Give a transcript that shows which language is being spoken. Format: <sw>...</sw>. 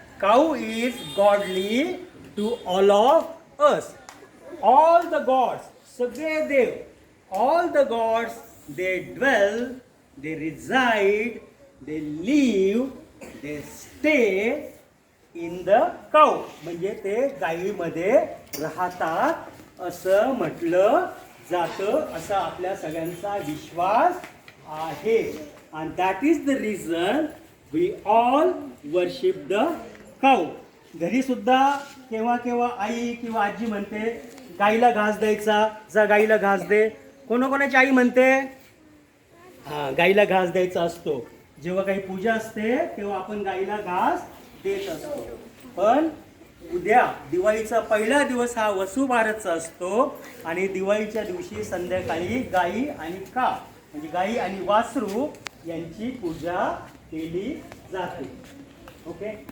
<en>Cow is godly to all of us. All the gods, Sagre Dev, all the gods, they dwell, they reside, they live, they stay in the cow.</en> <mr>म्हणजे ते गायीमध्ये राहतात असं म्हटलं जातं, असा आपल्या सगळ्यांचा विश्वास आहे.</mr> <en>And that is the reason we all worship the cow.</en> <mr>घरी सुद्धा केव्हा केव्हा आई किंवा आजी म्हणते गाईला घास द्यायचा, जा गाईला घास दे. कोणाकोणाची आई म्हणते गाईला घास द्यायचा असतो. जेव्हा काही पूजा असते तेव्हा आपण गाईला घास देत असतो. पण उद्या दिवाळीचा पहिला दिवस हा वसुबारसचा असतो आणि दिवाळीच्या दिवशी संध्याकाळी गाई आणि का म्हणजे गाई आणि वासरू यांची पूजा केली जाते. ओके.</mr>